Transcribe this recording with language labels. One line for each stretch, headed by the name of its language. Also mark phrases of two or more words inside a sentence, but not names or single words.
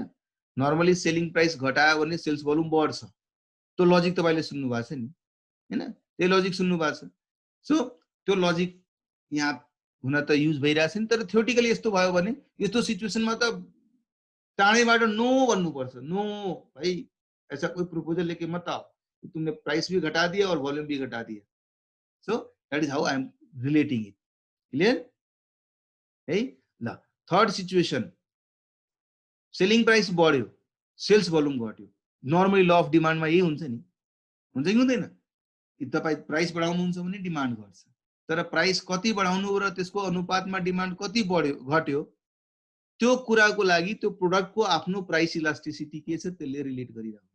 English: normally selling price
Nepali: घटायो भने
English: sales volume
Nepali: बढ्छ, त्यो लजिक तपाईले सुन्नु भएको छ नि हैन, त्यही लजिक सुन्नु भएको छ। सो त्यो लजिक यहाँ हुन त युज भइरहेछ नि, तर थ्योरेटिकली यस्तो भयो भने यस्तो सिचुएसनमा त चाँडैबाट नो भन्नुपर्छ,
Hindi: नो भाई ऐसा कोई प्रपोजल लेके मत आओ, तुमने प्राइस भी घटा दिया और वॉल्यूम भी घटा दिया।
English: So that is how I am relating it,
Hindi: क्लियर है।
Nepali: ल
English: third situation, selling price
Nepali: बढ्यो
English: sales volume
Nepali: घट्यो, नर्मली
English: law of demand
Nepali: यही हुन्छ नि, हुन्छ कि हुँदैन? तपाईँ प्राइस बढाउनुहुन्छ भने डिमान्ड घट्छ, तर प्राइस कति बढाउनु र त्यसको अनुपातमा डिमान्ड कति बढ्यो घट्यो, त्यो कुराको लागि त्यो प्रोडक्टको आफ्नो
English: price elasticity
Nepali: के छ त्यसले रिलेट गरिरहेको हुन्छ।